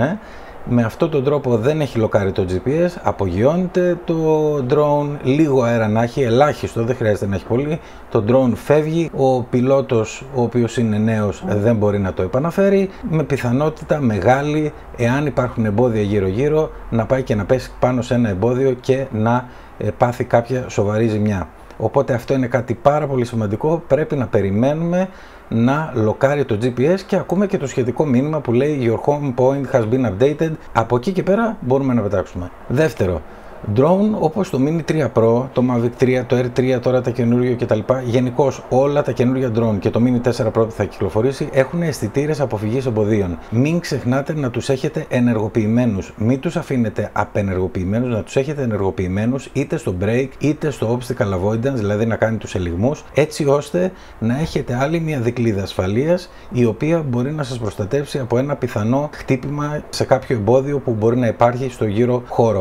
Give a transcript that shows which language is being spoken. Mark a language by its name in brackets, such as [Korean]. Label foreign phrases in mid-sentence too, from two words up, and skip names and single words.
[Greek] Με αυτόν τον τρόπο δεν έχει λοκάρει το GPS, απογειώνεται το drone, λίγο αέρα να έχει, ελάχιστο, δεν χρειάζεται να έχει πολύ, το drone φεύγει, ο πιλότος ο οποίος είναι νέος δεν μπορεί να το επαναφέρει, με πιθανότητα μεγάλη, εάν υπάρχουν εμπόδια γύρω-γύρω, να πάει και να πέσει πάνω σε ένα εμπόδιο και να πάθει κάποια σοβαρή ζημιά. Οπότε αυτό είναι κάτι πάρα πολύ σημαντικό, πρέπει να περιμένουμε να λοκάρει το GPS και ακούμε και το σχετικό μήνυμα που λέει [English] Your home point has been updated. [Greek] Από εκεί και πέρα μπορούμε να πετάξουμε. Δεύτερο, drone όπως το Mini 3 Pro, το Mavic 3, το R3 τώρα τα καινούργια κτλ. Γενικώς όλα τα καινούργια drone και το Mini 4 Pro που θα κυκλοφορήσει έχουν αισθητήρες αποφυγής εμποδίων. Μην ξεχνάτε να τους έχετε ενεργοποιημένους. Μην τους αφήνετε απενεργοποιημένους, να τους έχετε ενεργοποιημένους είτε στο brake είτε στο [English] obstacle avoidance, [Greek] δηλαδή να κάνει τους ελιγμούς, έτσι ώστε να έχετε άλλη μια δικλείδα ασφαλείας η οποία μπορεί να σας προστατεύσει από ένα πιθανό χτύπημα σε κάποιο εμπόδιο που μπορεί να υπάρχει στο γύρο χώρο.